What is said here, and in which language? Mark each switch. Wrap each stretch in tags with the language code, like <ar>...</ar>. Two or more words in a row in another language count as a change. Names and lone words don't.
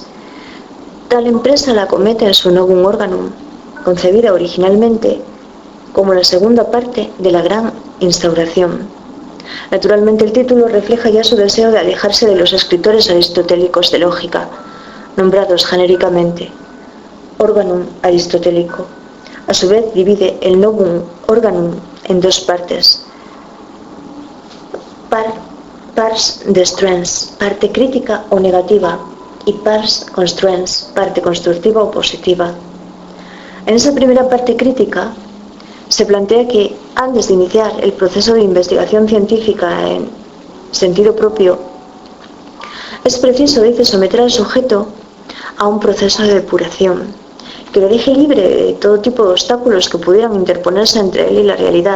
<es>Tal empresa la acomete en su Novum Organum, concebida originalmente como la segunda parte de la Gran Instauración. Naturalmente, el título refleja ya su deseo de alejarse de los escritores aristotélicos de lógica, nombrados genéricamente Organum Aristotélico. A su vez, divide el Novum Organum en dos partes:</es> <la>pars destruens,</la> <es>parte crítica o negativa, y</es> <la>pars construens,</la> <es>parte constructiva o positiva. En esa primera parte crítica se plantea que, antes de iniciar el proceso de investigación científica en sentido propio, es preciso, dice, someter al sujeto a un proceso de depuración que lo deje libre de todo tipo de obstáculos que pudieran interponerse entre él y la realidad.</es>